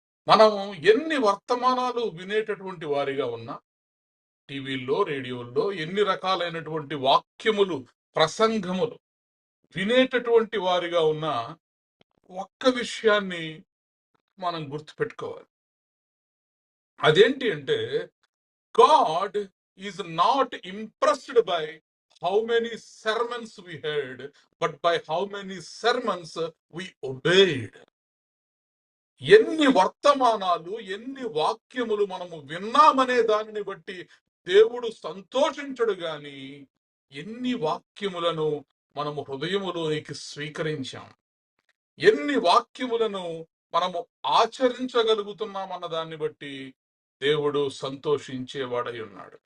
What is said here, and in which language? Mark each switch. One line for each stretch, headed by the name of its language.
Telugu: మనం ఎన్ని వర్తమానాలు వినేటటువంటి వారిగా ఉన్నా, టీవీల్లో, రేడియోల్లో ఎన్ని రకాలైనటువంటి వాక్యములు, ప్రసంగములు వినేటటువంటి వారిగా ఉన్నా, ఒక్క విషయాన్ని మనం గుర్తుపెట్టుకోవాలి.
English: అదేంటి అంటే, God is not impressed by how many sermons we heard, but by how many sermons we obeyed.
Telugu: ఎన్ని వర్తమానాలు, ఎన్ని వాక్యములు మనము విన్నామనే దానిని బట్టి దేవుడు సంతోషించడు గాని, ఎన్ని వాక్యములను మనము హృదయములోనికి స్వీకరించాం, ఎన్ని వాక్యములను మనము ఆచరించగలుగుతున్నామన్న దాన్ని బట్టి దేవుడు సంతోషించేవాడై ఉన్నాడు.